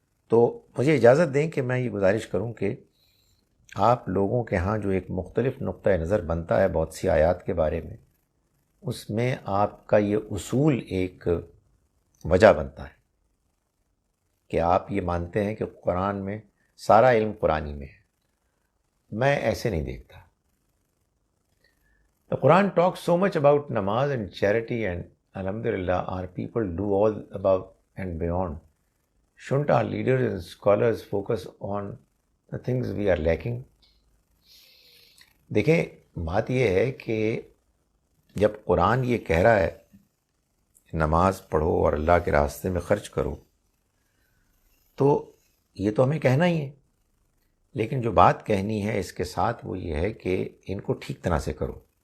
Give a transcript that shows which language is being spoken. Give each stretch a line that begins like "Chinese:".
Urdu: تو مجھے اجازت دیں کہ میں یہ گزارش کروں کہ آپ لوگوں کے ہاں جو ایک مختلف نقطہ نظر بنتا ہے بہت سی آیات کے بارے میں، اس میں آپ کا یہ اصول ایک وجہ بنتا ہے کہ آپ یہ مانتے ہیں کہ قرآن میں سارا علم قرآنی میں ہے. میں ایسے نہیں دیکھتا.
English: The Quran talks so much about namaz and charity, and alhamdulillah our people do all above and beyond. Shouldn't our leaders and scholars focus on the things we are lacking?
Urdu: دیکھیں بات یہ ہے کہ جب قرآن یہ کہہ رہا ہے نماز پڑھو اور اللہ کے راستے میں خرچ کرو، تو یہ تو ہمیں کہنا ہی ہے، لیکن جو بات کہنی ہے اس کے ساتھ وہ یہ ہے کہ ان کو ٹھیک طرح سے کرو.